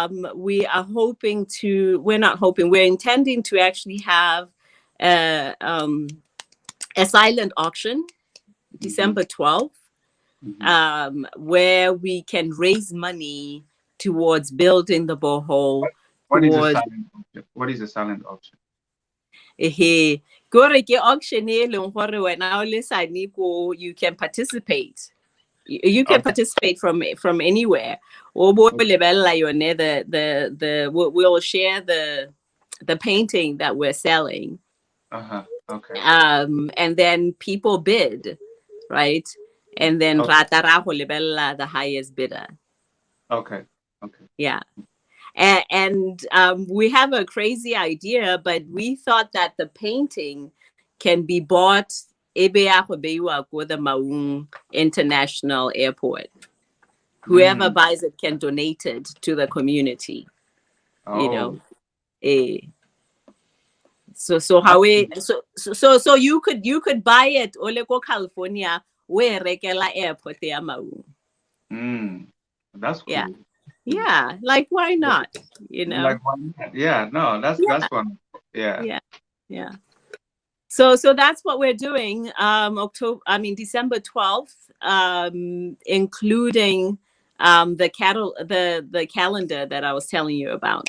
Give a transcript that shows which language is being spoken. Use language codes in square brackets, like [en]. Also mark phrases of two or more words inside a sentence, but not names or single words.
[en] We're not hoping, we're intending to actually have a, um, a silent auction Mm-hmm. December 12th, Mm-hmm. where we can raise money towards building the borehole, What is a towards silent option? What is a silent option? [tn] gore ke auction e leng gore wena o le sane ko, [en] you can participate. You can Okay. participate from anywhere. [tn] O bo Okay. lebella yone, [en] we'll share the painting that we're selling. Uh-huh. Okay. And then people bid, right? And then Okay. [tn] ratara go lebella [en] the highest bidder. Okay. Okay. Yeah. And we have a crazy idea, but we thought that the painting can be bought with the Maung International Airport. Whoever Mm. buys it can donate it to the community. You know, Oh. eh. So how That's we so you could buy it [tn] ole ko California where rekela airport ya Maung. [en] mm. That's Yeah, cool. yeah. Like, why not? Like why not? Yeah, no, that's Yeah, one. Yeah. yeah, yeah. So that's what we're doing. December 12th, including the calendar that I was telling you about.